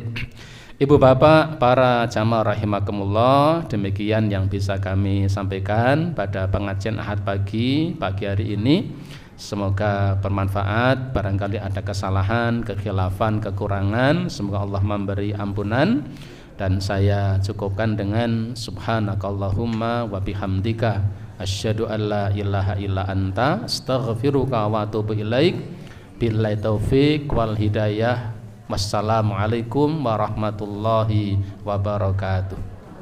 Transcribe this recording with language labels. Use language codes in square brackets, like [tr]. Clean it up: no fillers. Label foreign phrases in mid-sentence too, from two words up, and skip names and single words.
[id] Ibu bapak, para jamaah rahimakumullah, demikian yang bisa kami sampaikan pada pengajian Ahad pagi hari ini. Semoga bermanfaat. Barangkali ada kesalahan, kekhilafan, kekurangan, semoga Allah memberi ampunan. Dan saya cukupkan dengan [ar] سبحانك اللهم وبحمدك أشهد أن لا إله إلا أنت أستغفرك وأتوب إليك. بالله التوفيق والهداية. والسلام عليكم ورحمة الله وبركاته.